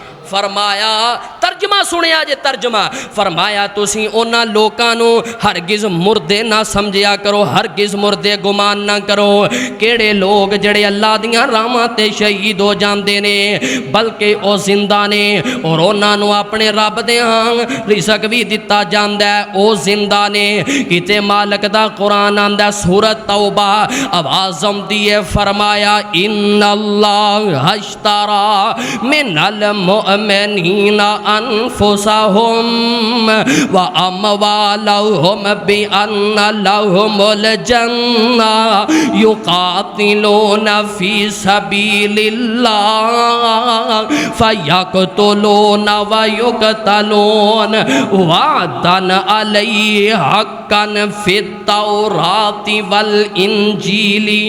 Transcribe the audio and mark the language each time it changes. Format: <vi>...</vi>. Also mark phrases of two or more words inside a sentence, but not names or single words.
<pa>فرمایا ترجمہ سنیا جے ترجمہ فرمایا تسی انہاں لوکاں نو ہرگز مردے نہ سمجھیا کرو ہرگز مردے گمان نہ کرو کیڑے لوگ جڑے اللہ دیاں راہاں تے شہید ہو جاندے نے بلکہ او زندہ نے اور انہاں نو اپنے رب دے ہاں رزق بھی دتا جاندا ہے او زندہ نے کتے مالک دا قرآن آندا سورۃ توبہ آواز آندی ہے فرمایا</pa> <ar>ان اللہ اشترى من المؤمنین انفسهم واموالهم بان لهم الجنہ یقاتلون فی سبیل اللہ فیقتلون ویقتلون وعدا علیہ حقا فی التوراۃ والانجیل</ar>